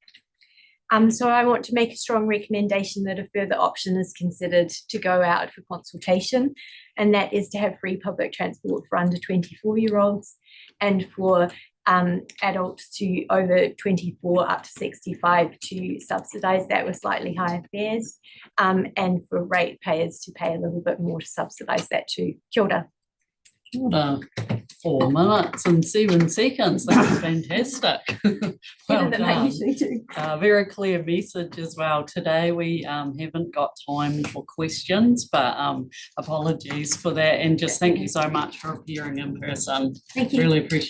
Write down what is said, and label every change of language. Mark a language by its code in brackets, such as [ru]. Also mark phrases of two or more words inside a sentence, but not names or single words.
[en] So I want to make a strong recommendation that a further option is considered to go out for consultation, and that is to have free public transport for under 24-year-olds and for adults to over 24 up to 65 to subsidise that with slightly higher fares, and for ratepayers to pay a little bit more to subsidise that too. [mi] Kia ora. Kia ora. [en] 4 minutes and 7 seconds. That's fantastic. Well Better than I done. usually do. Very clear message as well. Today we haven't got time for questions, but apologies for that, and just thank you so much for appearing in person.